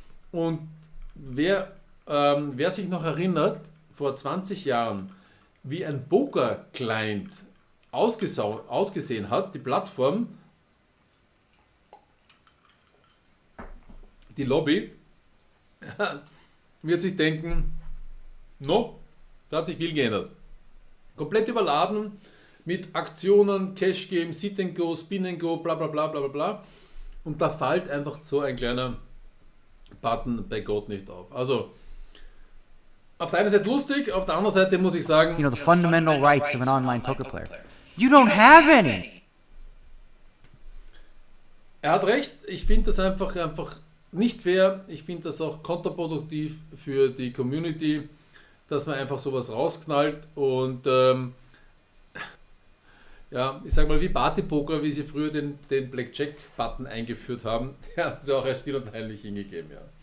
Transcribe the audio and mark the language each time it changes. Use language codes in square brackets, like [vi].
[de] Und wer sich noch erinnert, vor 20 Jahren, wie ein Poker-Client ausgesehen hat, die Plattform, die Lobby, wird sich denken, no, da hat sich viel geändert. Komplett überladen mit Aktionen, Cash Game, Sit and Go, Spin and Go, bla bla bla bla bla. Und da fällt einfach so ein kleiner Button bei Gott nicht auf. Also, auf der einen Seite lustig, auf der anderen Seite muss ich sagen, [en] the fundamental rights of an online poker player. You don't have any. [de] Er hat recht, ich finde das einfach nicht fair. Ich finde das auch kontraproduktiv für die Community, dass man einfach sowas rausknallt und ja, ich sag mal wie Partypoker, wie sie früher den Blackjack-Button eingeführt haben, der haben sie auch erst still und heimlich hingegeben. Ja.